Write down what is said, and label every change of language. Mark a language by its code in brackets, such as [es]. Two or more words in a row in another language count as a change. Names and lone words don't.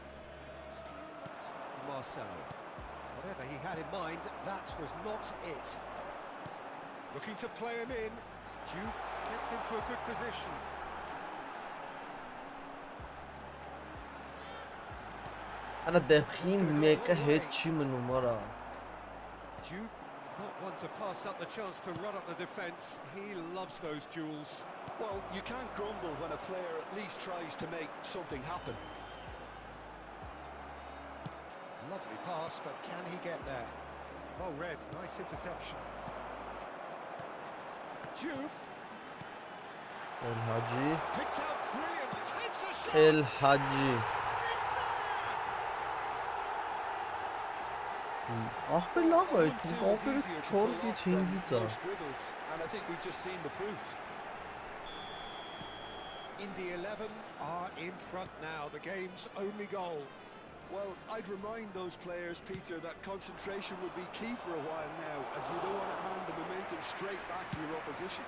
[en] Marcelo. Whatever he had in mind, that was not it. Looking to play him in. Duke gets into a good position. [hy] Ana դեպքին մեկը հետ չի մնում արա։ [en] Duke, not one to pass up the chance to run up the defence. He loves those duels. Well, you can't grumble when a player at least tries to make something happen. Lovely pass, but can he get there? Oh, Red, nice interception. Duke El Hadji. picks out brilliant, takes a shot. El Hadji. [hy] Ախպեր լավ է, կողմերը 4-ից 5-ից է։ [en] And I think we've just seen the proof. Indy 11 are in front now, the game's only goal. Well, I'd remind those players, Peter, that concentration would be key for a while now, as you don't want to hand the momentum straight back to your opposition.